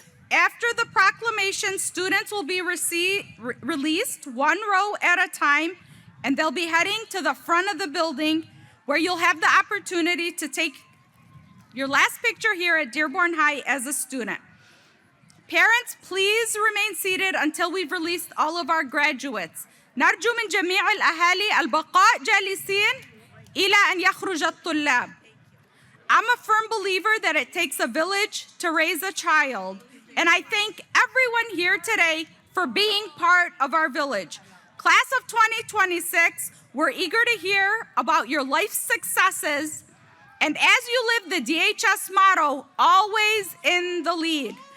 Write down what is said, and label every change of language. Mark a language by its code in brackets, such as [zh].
[en] After the proclamation, students will be released one row at a time, and they'll be heading to the front of the building where you'll have the opportunity to take your last picture here at Dearborn High as a student. Parents, please remain seated until we've released all of our graduates. [ar] نرجو من جميع الأهالي البقاء جالسين إلى أن يخرج الطلاب. [en] I'm a firm believer that it takes a village to raise a child, and I thank everyone here today for being part of our village. Class of 2026, we're eager to hear about your life successes, and as you live the DHS motto, always in the lead.